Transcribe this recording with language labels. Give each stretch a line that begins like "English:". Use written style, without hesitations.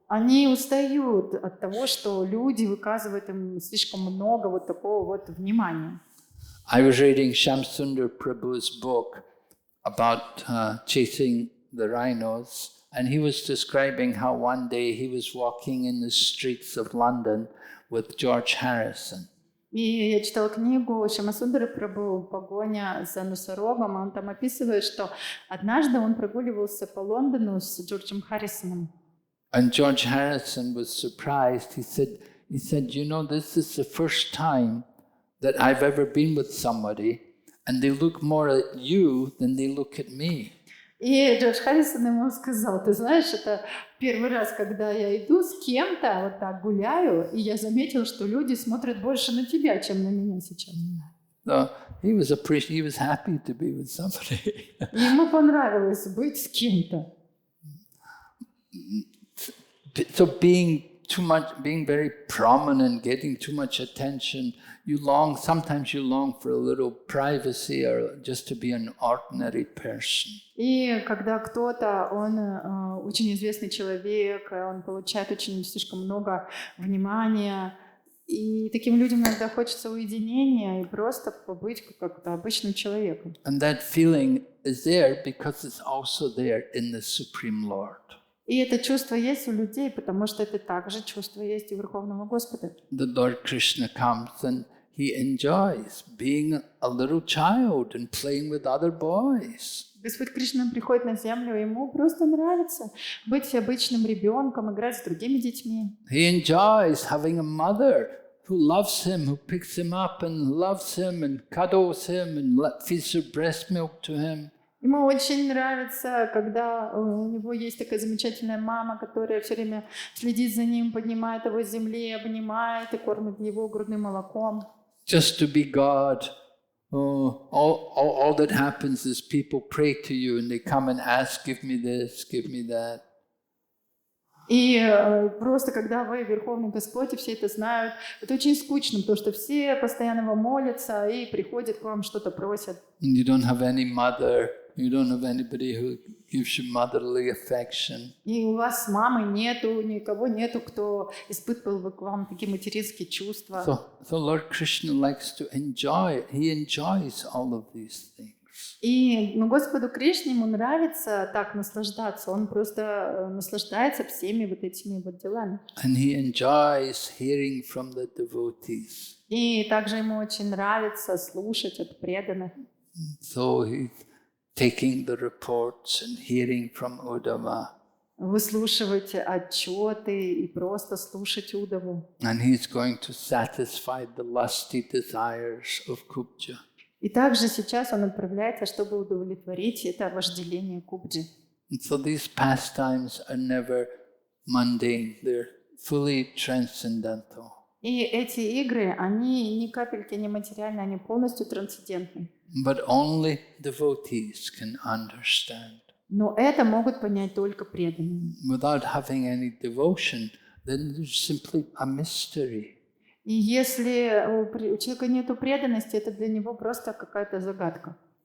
Russian: Они устают от того, что люди выказывают им слишком много вот такого вот внимания.
English: I was reading Shamsundar Prabhu's book about chasing the rhinos, and he was describing how one day he was walking in the streets of London with George Harrison.
Russian: И я читала книгу Шьямасундара Прабху «Погоня за носорогом», и он там описывает, что однажды он прогуливался по Лондону с Джорджем Харрисоном.
English: And George Harrison was surprised. He said, you know, this is the first time that I've ever been with somebody, and they look more at you than they look at me.
Russian: И Джордж Харрисон ему сказал, ты знаешь, это первый раз, когда я иду с кем-то, вот так гуляю, и я заметил, что люди смотрят больше на тебя, чем на меня сейчас.
English: So he was happy to be with somebody.
Russian: Ему понравилось быть с кем-то.
English: So being very prominent, getting too much attention, sometimes you long for a little privacy or just to be an ordinary person.
Russian: И когда кто-то, он очень известный человек, он получает очень слишком много внимания, и таким людям иногда хочется уединения и просто побыть как-то обычным человеком.
English: And that feeling is there because it's also there in the Supreme Lord.
Russian: И это чувство есть у людей, потому что это также чувство есть и у Верховного Господа.
English: The Lord Krishna comes and he enjoys being a little child and playing with other boys.
Russian: Господь Кришна приходит на землю, ему просто нравится быть обычным ребенком, играть с другими детьми.
English: He enjoys having a mother who loves him, who picks him up and loves him and cuddles him and feeds her breast milk to him.
Russian: Ему очень нравится, когда у него есть такая замечательная мама, которая все время следит за ним, поднимает его с земли, обнимает и кормит его грудным молоком.
English: Just to be God, all that happens is people pray to you and they come and ask, give me this, give me that.
Russian: И просто когда вы Верховный Господь, и все это знают, это очень скучно, потому что все постоянно вам молятся и приходят к вам, что-то просят.
English: And you don't have any mother You don't have anybody who gives you motherly affection.
Russian: И у вас мамы нету, никого нету, кто испытывал бы к вам такие материнские чувства.
English: So Lord Krishna likes to enjoy. He enjoys all of these things.
Russian: И Господу Кришне ему нравится так наслаждаться, он просто наслаждается всеми вот этими вот делами.
English: And he enjoys hearing from the devotees.
Russian: И также ему очень нравится слушать от преданных.
English: So he's taking the reports and hearing from Uddhava.
Russian: Выслушивать отчеты и просто слушать Удаву.
English: And he's going to satisfy the lusty desires of Kubja.
Russian: И также сейчас он отправляется, чтобы удовлетворить это вожделение Кубджи.
English: And so these pastimes are never mundane. They're fully transcendental.
Russian: И эти игры, они ни капельки не материальны, они полностью трансцендентны.
English: But only devotees can understand.
Russian: Но это могут понять только преданные.
English: Without having any devotion, then there's simply a mystery.
Russian: И если у человека нет преданности, это для него просто какая-то загадка.